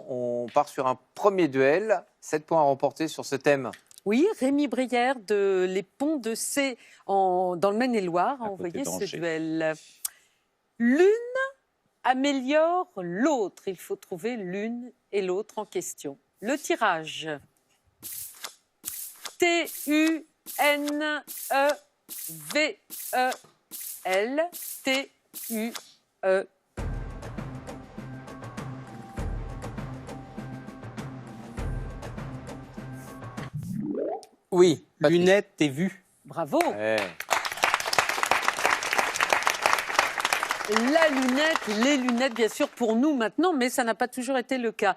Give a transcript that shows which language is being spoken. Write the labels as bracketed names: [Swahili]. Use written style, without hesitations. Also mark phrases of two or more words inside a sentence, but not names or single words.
[French] On part sur un premier duel. 7 points à remporter sur ce thème. Oui, Rémi Brière de Les Ponts de C dans le Maine-et-Loire a À côté envoyé ce d'Angers. duel. L'une améliore l'autre. Il faut trouver l'une et l'autre en question. Le tirage. T-U-N-E-V-E-L. T-U-E. Oui. Patrice. lunettes et vues. Bravo. Ouais. La lunette, les lunettes, bien sûr, pour nous maintenant, mais ça n'a pas toujours été le cas.